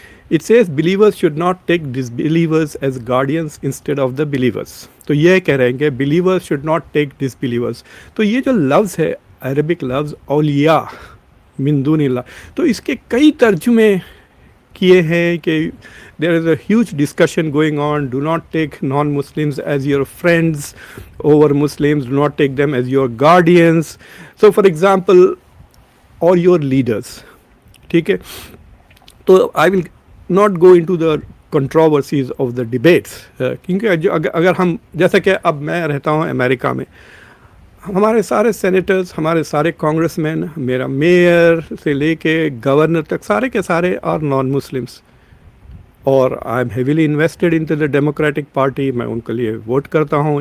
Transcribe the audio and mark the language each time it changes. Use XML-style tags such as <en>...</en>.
<en>It says believers should not take disbelievers as guardians instead of the believers.</en> <ur>تو یہ کہہ رہے ہیں کہ</ur> <en>Believers should not take disbelievers.</en> <ur>تو یہ جو لفظ ہے عربک لفظ اولیاء من دون اللہ، تو اس کے کئی ترجمے کیے ہیں کہ</ur> <en>there is a huge discussion going on. Do not take non-Muslims as your friends over Muslims. Do not take them as your guardians. So for example, or your leaders.</en> <ur>ٹھیک ہے. تو</ur> <en>I will not go into the controversies of the debates.</en> <ur>کیونکہ اگر ہم جیسا کہ اب میں رہتا ہوں امریکہ میں، ہمارے سارے سینیٹرز، ہمارے سارے کانگریس مین، میرا میئر سے لے کے گورنر تک سارے کے سارے</ur> <en>Are non Muslims. اور I am heavily invested in to the Democratic Party.</en> <ur>میں ان کے لیے ووٹ کرتا ہوں.</ur>